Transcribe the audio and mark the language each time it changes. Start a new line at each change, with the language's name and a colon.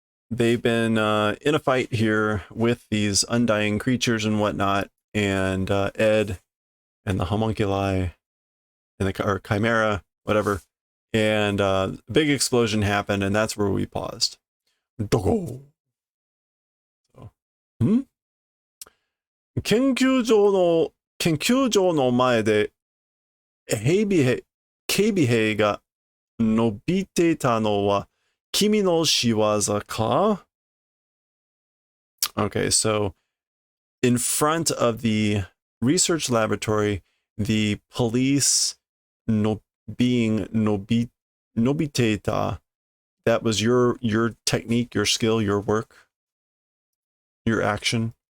English: They've been in a fight here with these undying creatures and whatnot, and Ed and the homunculi and or chimera, whatever, and a big explosion happened, and that's where we paused. Dogo.
Japanese: So, 研究所の前で警備兵が伸びてたのは君の仕業か?
English: Okay, so in front of the research laboratory, the police being nobiteta, that was your technique, your skill, your work, your action.